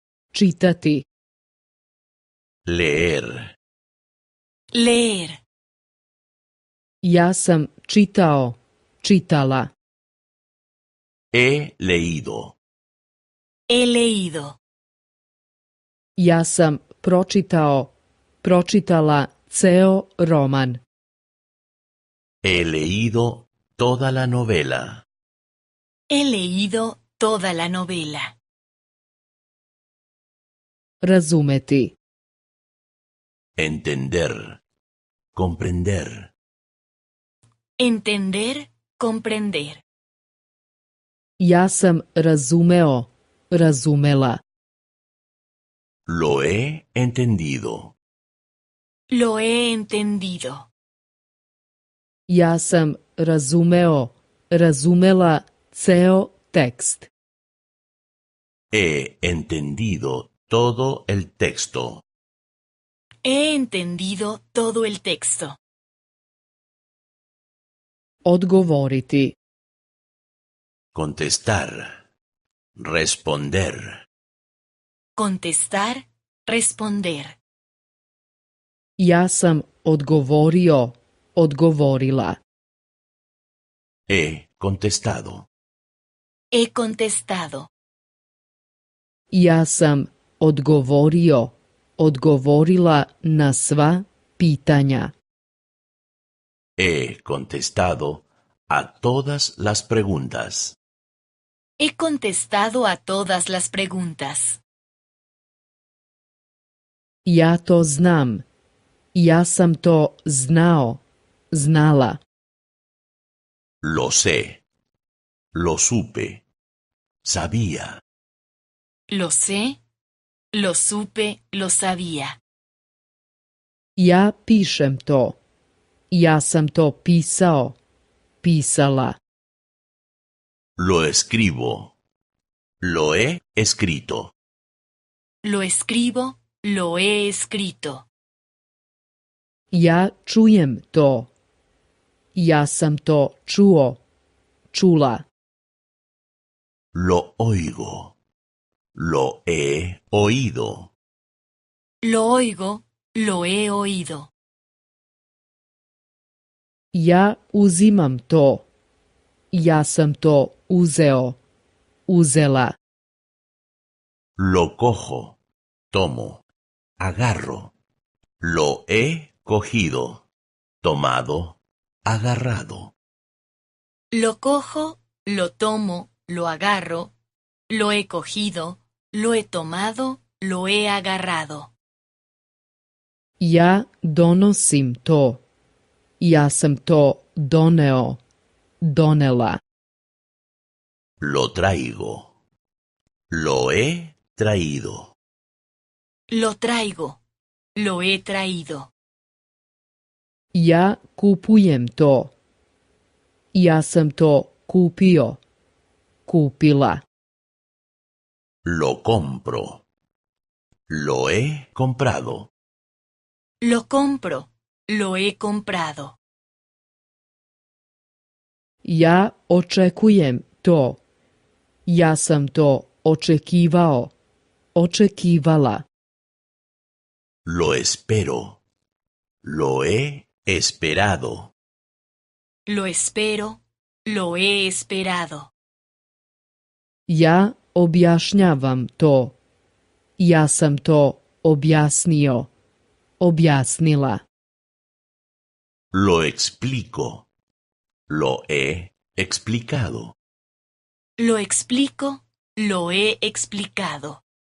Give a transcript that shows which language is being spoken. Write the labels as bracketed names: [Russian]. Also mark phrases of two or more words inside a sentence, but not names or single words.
[Serbian] čitati. [Spanish] Leer. Leer. [Serbian] Ja sam čitao, čitala. [Spanish] He leído. He leído. [Serbian] Ja sam pročitao, pročitala ceo roman. [Spanish] He leído toda la novela. He leído toda la novela. [Serbian] Razumeti. [Spanish] Entender. Comprender. Entender, comprender. [Serbian] Ja sam razumeo, razumela. [Spanish] Lo he entendido. Lo he entendido. [Serbian] Ja sam razumeo, razumela ceo tekst. [Spanish] He entendido todo el texto. He entendido todo el texto. [Serbian] Odgovoriti. [Spanish] Contestar. Responder. Contestar, responder. [Serbian] Ja sam odgovorio, odgovorila. [Spanish] He contestado. He contestado. [Serbian] Ja sam odgovorio, odgovorila na sva pitanja. [Spanish] He contestado a todas las preguntas. He contestado a todas las preguntas. [Serbian] Ja to znam. Ja sam to znao, znala. [Spanish] Lo sé. Lo supe. Sabía. Lo sé, lo supe, lo sabía. [Serbian] Ja pišem to. Ja sam to pisao, pisala. [Spanish] Lo escribo. Lo he escrito. Lo escribo, lo he escrito. [Serbian] Ja čujem to. Ja sam to čuo, čula. [Spanish] Lo oigo. Lo he oído. Lo oigo, lo he oído. [Serbian] Ja uzimam to. Ja sam to uzeo, uzela. [Spanish] Lo cojo. Tomo. Agarro. Lo he cogido. Tomado. Agarrado. Lo cojo, lo tomo, lo agarro, lo he cogido, lo he tomado, lo he agarrado. [Serbian] Ja donosim to. Ja sam to doneo, donela. [Spanish] Lo traigo. Lo he traído. Lo traigo, lo he traído. [Serbian] Ja kupujem to. Ja sam to kupio, kupila. [Spanish] Lo compro. Lo he comprado. Lo compro, lo he comprado. [Serbian] Ja očekujem to. Ja sam to očekivao, očekivala. [Spanish] Lo espero. Lo he esperado. Lo espero, lo he esperado. [Serbian] Ja objašnjavam to. Ja sam to objasnio, objasnila. [Spanish] Lo explico. Lo he explicado. Lo explico, lo he explicado.